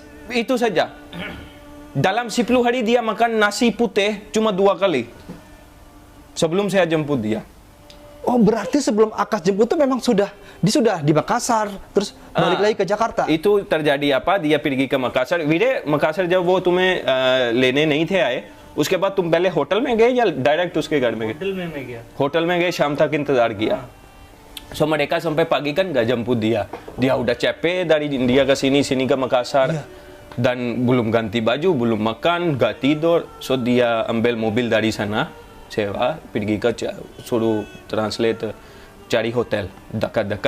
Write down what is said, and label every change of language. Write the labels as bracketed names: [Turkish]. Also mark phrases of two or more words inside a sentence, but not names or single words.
[Indonesian] Itu saja. Dalam 10 hari dia makan nasi putih cuma 2 kali. Sebelum saya jemput dia. Oh, berarti sebelum Akas jemput itu memang dia sudah di Makassar, terus balik lagi ke Jakarta. Itu terjadi apa? Dia pergi ke Makassar. [Hindi] वीरे मकासर जब वो तुम्हें लेने नहीं थे आए, उसके बाद तुम पहले होटल में गए या डायरेक्ट उसके घर में गए? होटल में मैं गया. होटल में गए, शाम तक इंतजार किया. [Indonesian] So mereka sampai pagi kan gak jemput dia. Dia udah capek dari India ke sini ke Makassar. Dan belum ganti baju, belum makan, gak tidur. So dia ambil mobil dari sana, sewa, pergi ke suruh translate cari hotel dekat-dekat.